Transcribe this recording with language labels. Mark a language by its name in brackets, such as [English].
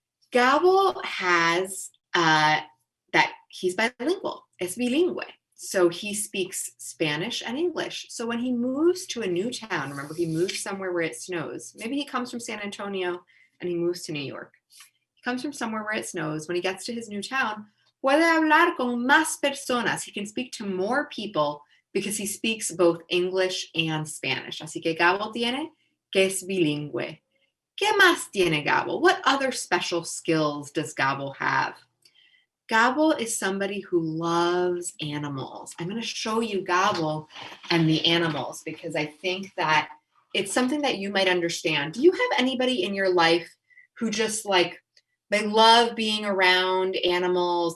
[English] Gabo has that he's bilingual, [Spanish] es bilingüe. [English] So he speaks Spanish and English. So when he moves to a new town, remember he moves somewhere where it snows. Maybe he comes from San Antonio and he moves to New York. He comes from somewhere where it snows. When he gets to his new town, [Spanish] puede hablar con más personas. [English] He can speak to more people because he speaks both English and Spanish. [Spanish] Así que Gabo tiene que es bilingüe. ¿Qué más tiene Gabo? [English] What other special skills does Gabo have? Gabo is somebody who loves animals. I'm going to show you Gabo and the animals because I think that it's something that you might understand. Do you have anybody in your life who just they love being around animals?